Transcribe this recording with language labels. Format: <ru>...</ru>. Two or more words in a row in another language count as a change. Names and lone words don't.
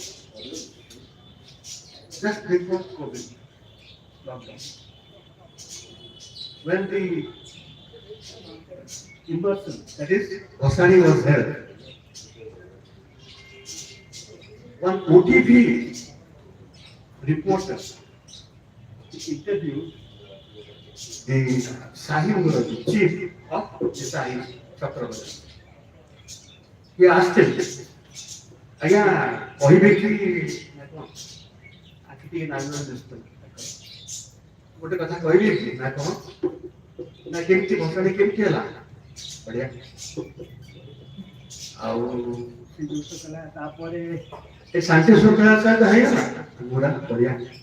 <en>Just before COVID lockdown, when the immersion, that is, Osani was held, one OTV reporter interviewed the Sahib, the chief of the Sahib Chakravarti. He asked him, "Aya,</en> <or>କହିବେ କି ନା କଣ? ଆଖି ଟିକେ ନାଲି ଦିଶୁଛି। ଗୋଟେ କଥା କହିବି କି ନା କଣ? ନା କେମିତି ଭସାଣି କେମିତି ହେଲା? ବଢିଆ। ଆଉ ସେ ଜିନିଷ କଲା ତାପରେ ଏ ଶାନ୍ତି ଶୃଙ୍ଖଳା ସହିତ ହେଇଗଲା ପୁରା ବଢିଆ।</or>